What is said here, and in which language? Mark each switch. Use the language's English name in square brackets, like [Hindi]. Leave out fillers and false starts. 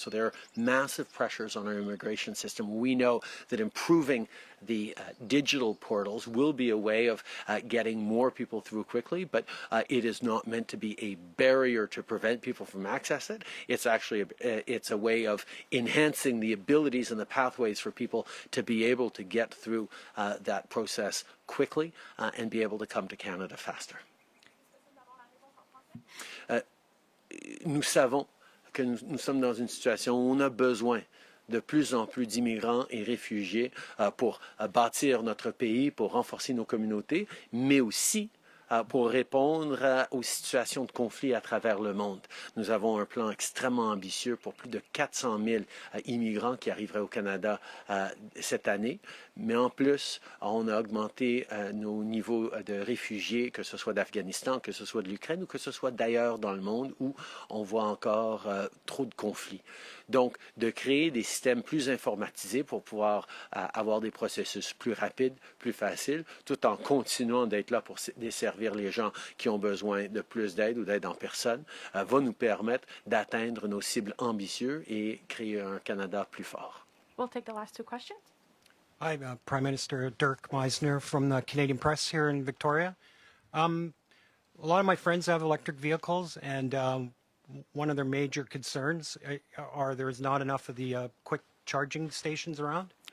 [English] So there are massive pressures on our immigration system. We know that improving the digital portals will be a way of getting more people through quickly, but it is not meant to be a barrier to prevent people from accessing it. It's actually it's a way of enhancing the abilities and the pathways for people to be able to get through that process quickly and be able to come to Canada faster. [French] Nous savons que nous sommes dans une situation où on a besoin de plus en plus d'immigrants et réfugiés pour bâtir notre pays, pour renforcer nos communautés, mais aussi pour répondre aux situations de conflit à travers le monde. Nous avons un plan extrêmement ambitieux pour plus de 400 000 immigrants qui arriveraient au Canada cette année. Mais en plus, on a augmenté nos niveaux de réfugiés, que ce soit d'Afghanistan, que ce soit de l'Ukraine ou que ce soit d'ailleurs dans le monde où on voit encore trop de conflits. Donc, de créer des systèmes plus informatisés pour pouvoir avoir des processus plus rapides, plus faciles, tout en continuant d'être là pour desservir les gens qui ont besoin de plus d'aide ou d'aide en personne, va nous permettre d'atteindre nos cibles ambitieuses et créer un Canada plus fort. [English] We'll take the last two questions. Hi, Prime Minister Dirk Meisner from the Canadian Press here in Victoria. A lot of my friends have electric vehicles, and one of their major concerns are there is not enough of the quick charging stations around.